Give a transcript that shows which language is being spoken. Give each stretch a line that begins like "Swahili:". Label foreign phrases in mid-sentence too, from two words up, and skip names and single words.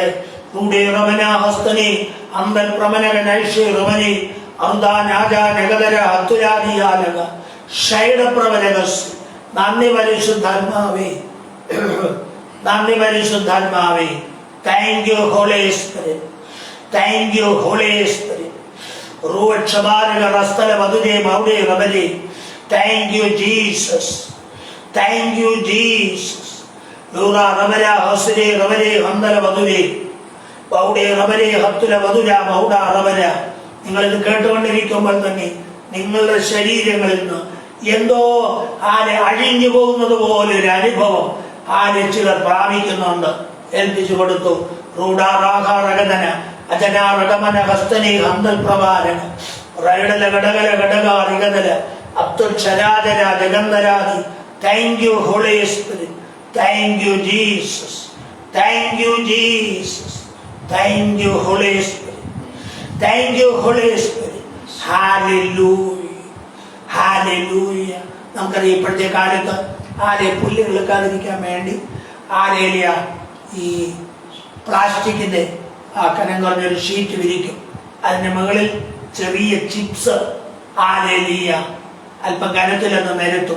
Malayalam: റൂഡേ റവന ഹസ്തനെ അന്തൽ പ്രമനക നൈഷേ റവനെ അർദാനാജാനഗതര അത്തുരാദിയാലക ഷൈഡപ്രവനകസ്. നന്ദി പരിശുദ്ധാത്മാവേ, നന്ദി പരിശുദ്ധാത്മാവേ.
English: Thank you, Holy Spirit. Thank you, Holy Spirit. Ruvakshabaraka rastala madhuje baude rabale. Thank you, Jesus. Thank you, Jesus. Lura rabala hasre rabale handala madhuje baude rabale hattula madhuja bauda rabala
Malayalam: നിങ്ങളിത് കേട്ടുകൊണ്ടിരിക്കുമ്പോൾ തന്നെ നിങ്ങളുടെ ശരീരങ്ങളിൽ നിന്ന് എന്തോ അഴിഞ്ഞു പോകുന്നത് പോലെ ഒരു അനുഭവം ചിലർ പ്രാപിക്കുന്നുണ്ട്. ഏൽപ്പിച്ചു കൊടുത്തു. റൂഢാറാഘാരകതന അജനാറകമന ഹസ്തനി ഹന്തൽ പ്രഭാരന റൈഡല ഘടകല ഘടകാരികതല അബ്ദുൽ ശരാജര ജഗന്ധരാദി.
English: Thank you Holy Spirit. Thank you Jesus. Thank you Jesus. Thank you Holy Spirit. Thank you Holy Spirit. ഹല്ലേലൂയ, ഹല്ലേലൂയ.
Malayalam: നമുക്കറിയാം ഇപ്പോഴത്തെ കാലത്ത് പുല്ല് കിളുക്കാതിരിക്കാൻ വേണ്ടി ഈ പ്ലാസ്റ്റിക്കിന്റെ കനം കുറഞ്ഞൊരു ഷീറ്റ് വിരിക്കും. അതിന്റെ മുകളിൽ ചെറിയ ചിപ്സ് അല്പം കനത്തിലൊന്ന് നിരത്തും.